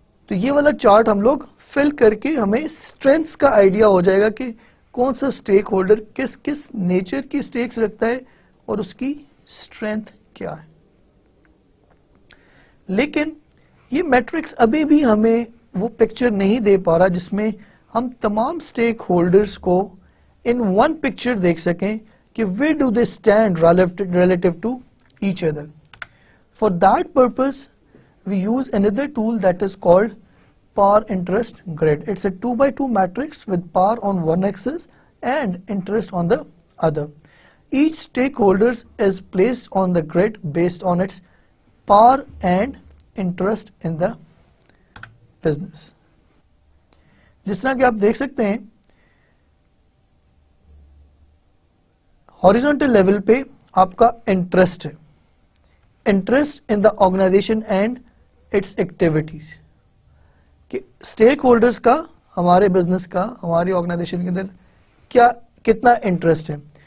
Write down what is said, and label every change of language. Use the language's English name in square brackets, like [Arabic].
[Urdu] تو یہ والا چارٹ ہم لوگ فل کر کے ہمیں سٹرینتھس کا آئیڈیا ہو جائے گا کہ کون سا سٹیک ہولڈر کس کس نیچر کی سٹیکس رکھتا ہے اور اس کی سٹرینتھ کیا ہے. لیکن یہ میٹرکس ابھی بھی ہمیں وہ پکچر نہیں دے پا رہا جس میں ہم تمام اسٹیک ہولڈرز کو ان ون پکچر دیکھ سکیں کہ [English] where do they stand relative to each other. For that purpose, we use another tool that is called par interest grid. It's a 2x2 matrix with par on one axis and interest on the other. Each stakeholder is placed on the grid based on its par and interest in the business. [Urdu] جس طرح کہ آپ دیکھ سکتے ہیں horizontal level پہ آپ کا انٹرسٹ ہے، [English] interest in the organisation and its activities, [Urdu] کہ اسٹیک ہولڈرز کا ہمارے بزنس کا ہماری آرگنائزیشن کے اندر کیا کتنا انٹرسٹ ہے.